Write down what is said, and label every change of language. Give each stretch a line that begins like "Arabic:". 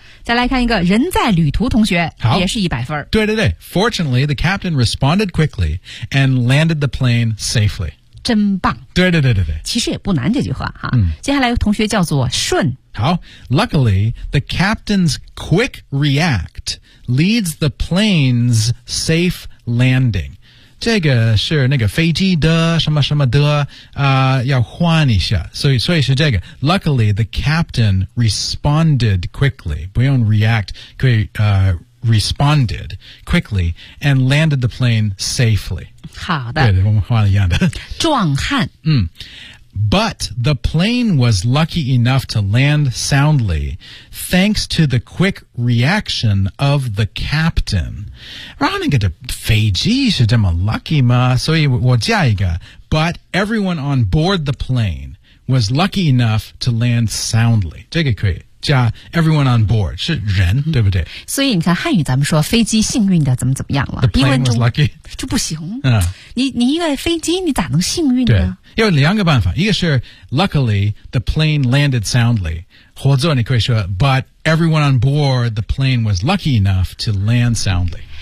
Chinese: 再来看一个人在旅途同学好也是100分。对对对
English: ,Fortunately, the captain responded quickly and landed the plane safely.
Chinese: 真棒。对对对对对。其实也不难这句话哈、嗯。接下来同学叫做顺。好
English: ,Luckily, the captain's quick react leads the plane's safe landing.
Chinese: 这个是那个飞机的什么什么的要换一下。所以是这个。
English: Luckily, the captain responded quickly.
Chinese: 不用
English: react,
Chinese: 可以
English: responded quickly and landed the plane safely.
Chinese: 好的。对我们换一样的。壮汉。嗯。
English: But the plane was lucky enough to land soundly, thanks to the quick reaction of the captain.
Chinese: 然后那个的飞机是这么 lucky 吗？所以我加一个。
English: But everyone on board the plane was lucky enough to land soundly.
Chinese: 这个可以加
English: everyone on board,
Chinese: 是人、嗯、对不对？所以你看汉语咱们说飞机幸运的怎么怎么样了。
English: The plane was lucky.
Chinese: 就不行。你一个飞机你咋能幸运呢？对有两个办法，一个是
English: luckily the plane landed soundly，
Chinese: 或者你可以说
English: but everyone on board the plane was lucky enough to land soundly。